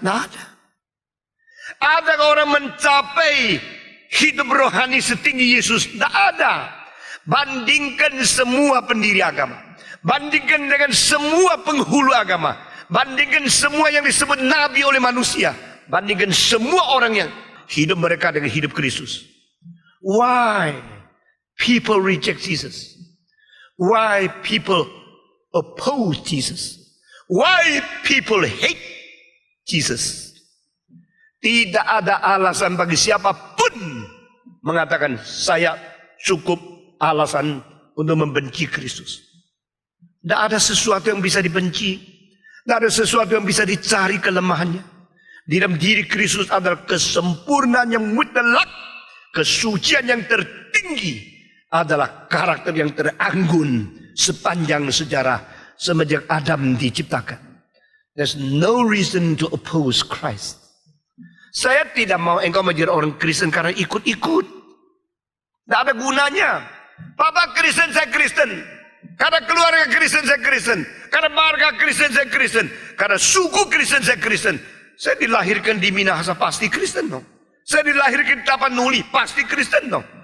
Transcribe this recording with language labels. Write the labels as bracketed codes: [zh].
[id] Tidak ada. Adakah orang mencapai hidup rohani setinggi Yesus? Tidak ada. Bandingkan semua pendiri agama. Bandingkan dengan semua penghulu agama. Bandingkan semua yang disebut nabi oleh manusia. Bandingkan semua orang yang hidup mereka dengan hidup Kristus. [en] Why people reject Jesus? Why people oppose Jesus? Why people hate Jesus? [id] Tidak ada alasan bagi siapapun mengatakan saya cukup alasan untuk membenci Kristus. Tidak ada sesuatu yang bisa dibenci. Tidak ada sesuatu yang bisa dicari kelemahannya. Di dalam diri Kristus adalah kesempurnaan yang mutlak. Kesucian yang tertinggi adalah karakter yang teranggun sepanjang sejarah semenjak Adam diciptakan. [en] There's no reason to oppose Christ. [id] Saya tidak mau engkau menjadi orang Kristen karena ikut-ikut. Tidak ada gunanya. Papa Kristen, saya Kristen. Karena keluarga Kristen, saya Kristen. Karena marga Kristen, saya Kristen. Karena suku Kristen, saya Kristen. Saya dilahirkan di Minahasa, pasti Kristen dong. Saya dilahirkan di Tapanuli, pasti Kristen dong.